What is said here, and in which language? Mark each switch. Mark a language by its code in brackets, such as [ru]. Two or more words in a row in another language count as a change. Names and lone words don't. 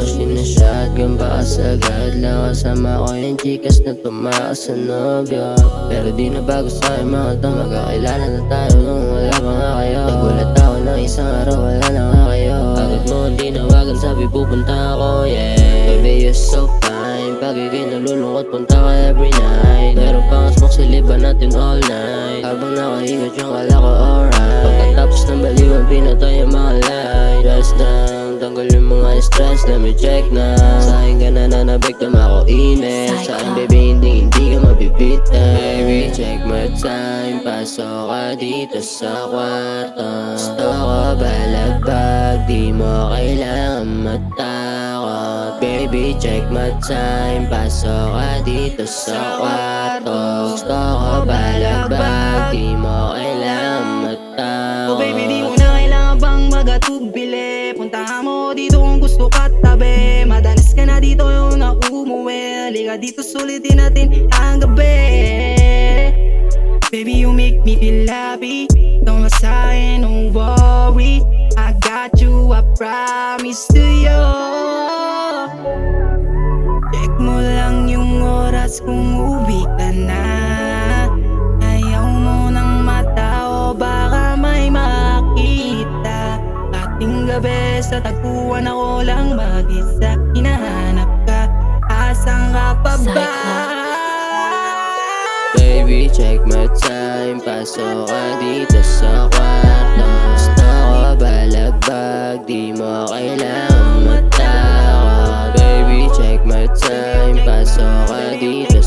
[tl] Sinashotgun pa kasagad lang, kasama ko yung chikas na tumakas sa nobyo. Pero di na bago sa'kin mga to, magkakilala na tayo nung wala pa nga kayo. Nagulat ako ng isang araw, wala na nga kayo. Bakit mo hindi nawagan, sabi pupunta ako, [en] yeah. Baby, you're so fine, [tl] pagiging nalulungkot, punta ka [en] every night. [tl] Meron pang smoke sa liban natin [en] all night. [tl] Habang nakahingot yung kala ko alright. Pagkatapos ng baliwan, pinatay ang mga light. [en] Rest down, [tl] tanggal yung mga stress, [en] let me check na. [tl] Sa'kin ka na nanabik, tama ko init. Sa'kin baby, hindi ka mabibitin. [en] Baby, check my time, [tl] pasok ka dito sa kwarto. Gusto ko balagbag, di mo kailangan matakot. [en] Baby, check my time, [tl] pasok ka dito sa kwarto. Gusto ko balagbag, di mo kailangan matakot. Oh baby, di mo na kailangan bang magatubili. Puntahan mo dito kung gusto ka tabi. Madalas ka na dito yung naumuwi. Halika dito, sulitin natin ang gabi. [en] Baby, you make me feel happy. [tl] Don't ka sa'kin, [en] don't worry. I got you, I promise to you. [tl] Check mo lang yung oras kung uwi ka na. Ayaw mo ng mata o baka may makita. Ating gabi sa tagpuan, ako lang mag-isa. Hinahanap ka, asan ka pa ba? [en] Baby, check my time, [tl] pasok ka dito sa kwarto. Gusto ko balagbag, di mo kailangan matakot. [en] Baby, check my time, [tl] pasok ka dito